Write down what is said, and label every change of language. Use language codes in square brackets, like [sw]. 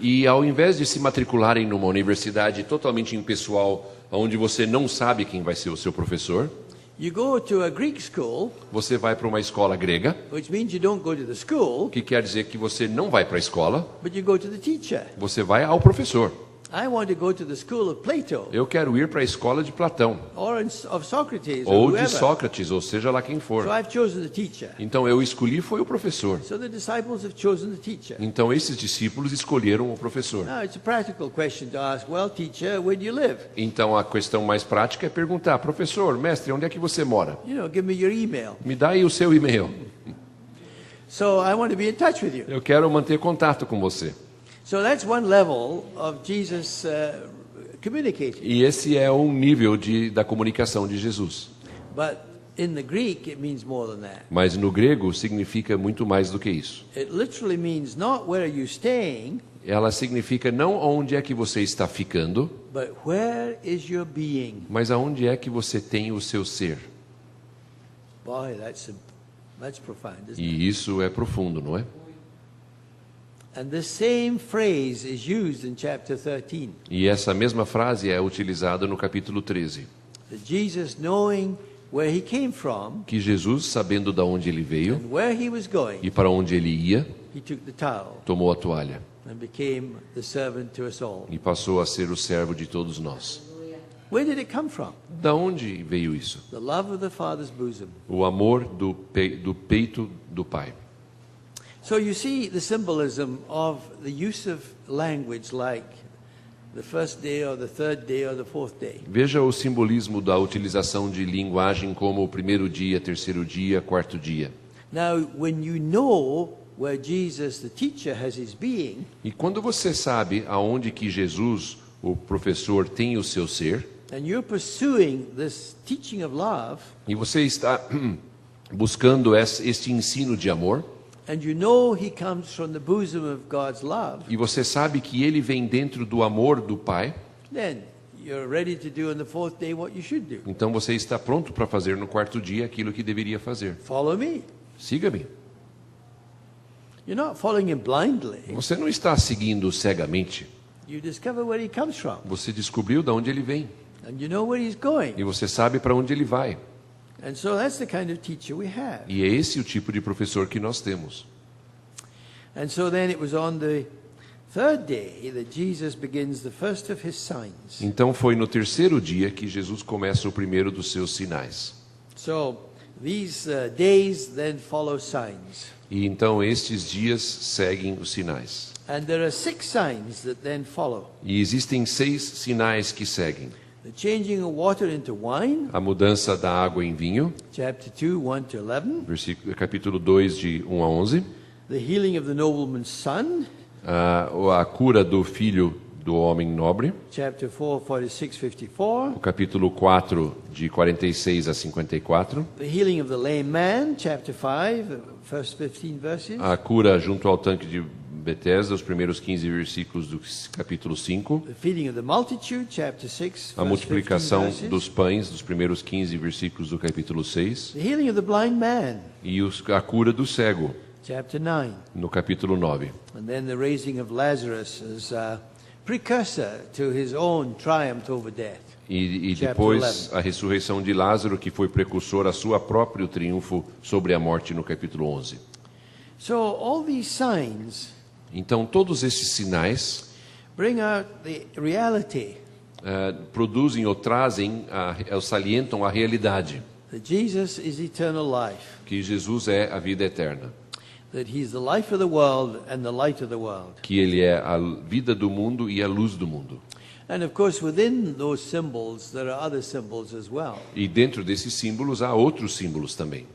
[pt] E ao invés de se matricularem numa universidade totalmente impessoal, onde você não sabe quem vai ser o seu professor, [en] you go to a Greek school, [pt] você vai para uma escola grega, [en] which means you don't go to the school, [pt] que quer dizer que você não vai para a escola, [en] but you go to the teacher. [pt] você vai ao professor. [en] I want to go to the school of Plato [pt] Eu quero ir para a escola de Platão, [en] or of Socrates or [pt] ou de [en] whoever. [pt] Sócrates, ou seja lá quem for. [en] So I've chosen the teacher. [pt] Então eu escolhi foi o professor. [en] So the disciples have chosen the teacher. [pt] Então esses discípulos escolheram o professor. [en] Now it's a practical question to ask, well, teacher, where do you live? [pt] Então a questão mais prática é perguntar, professor, mestre, onde é que você mora? [en] You know, give me your email. [pt] Me dá aí o seu e-mail. [en] So I want to be in touch with you. [pt] Eu quero manter contato com você. [en] So that's one level of Jesus communicating. [pt] E esse é um nível da comunicação de Jesus. [en] But in the Greek, it means more than that. [pt] Mas no grego significa muito mais do que isso. [en] It literally means not where are you staying, [pt] Ela significa não onde é que você está ficando, [en] but where is your being. [pt] mas aonde é que você tem o seu ser. [en] Boy, that's profound, isn't it? [pt] E isso é profundo, não é? [en] And the same phrase is used in chapter 13. [pt] E essa mesma frase é utilizada no capítulo 13. [en] That Jesus, knowing where he came from [pt] Que Jesus, sabendo de onde ele veio [en] and where he was going, [pt] e para onde ele ia, [en] he took the towel [pt] tomou a toalha [en] and became the servant to us all. [pt] e passou a ser o servo de todos nós. [en] Where did it come from? [pt] Da onde veio isso? [en] The love of the Father's bosom. [pt] O amor do peito do Pai. [en] So you see the symbolism of the use of language like the first day or the third day or the fourth day. [pt] Veja o simbolismo da utilização de linguagem como o primeiro dia, terceiro dia, quarto dia. [en] Now, when you know where Jesus, the teacher, has his being, [pt] E quando você sabe aonde que Jesus, o professor, tem o seu ser, [en] and you're pursuing this teaching of love, [pt] e você está buscando este ensino de amor, [en] and you know he comes from the bosom of God's love, [pt] e você sabe que ele vem dentro do amor do Pai, [en] then you're ready to do on the fourth day what you should do. [pt] então você está pronto para fazer no quarto dia aquilo que deveria fazer. [en] Follow me. [pt] Siga-me. [en] You're not following him blindly. [pt] Você não está seguindo cegamente. [en] You discover where he comes from, [pt] Você descobriu de onde ele vem. [en] and you know where he's going. [pt] E você sabe para onde ele vai. [en] And so that's the kind of teacher we have. [pt] E é esse o tipo de professor que nós temos. [en] And so then it was on the third day that Jesus begins the first of his signs. [pt] Então foi no terceiro dia que Jesus começa o primeiro dos seus sinais. [en] So these days then follow signs. [pt] E então estes dias seguem os sinais. [en] And there are 6 signs that then follow. [pt] E existem 6 sinais que seguem. [en] The changing of water into wine, [pt] A mudança da água em vinho, [en] chapter 2, 1 to 11. [pt] capítulo 2, de 1 a 11. [en] The healing of the nobleman's son, [pt] A cura do filho do homem nobre, [en] chapter 4, 46, 54. [pt] o capítulo 4, de 46 a 54. [en] The healing of the lame man, chapter 5, first 15 verses. [pt] A cura junto ao tanque de Betesda, os primeiros 15 versículos do capítulo 5. [en] The feeding of the multitude, chapter 6, [pt] A [en] verse 15 [pt] multiplicação [en] verses. [pt] dos pães, dos primeiros 15 versículos do capítulo 6. [en] The healing of the blind man, [pt] E a cura do cego, [en] chapter 9. [pt] no capítulo 9. [en] And then the raising of Lazarus as a precursor to his own triumph over death. [pt] E [en] Chapter [pt] depois a ressurreição de Lázaro, que foi precursor a sua próprio triunfo sobre a morte, no capítulo 11. [en] So all these signs [pt] Então, todos esses sinais [en] bring out the reality [pt] produzem ou trazem, ou salientam a realidade, [en] that Jesus is eternal life. [pt] que Jesus é a vida eterna. [en] that he's the life of the world and the light of the world. [pt] que ele é a vida do mundo e a luz do mundo. [en] And of course, within those symbols, there are other symbols as well. [pt] E dentro desses símbolos há outros símbolos também.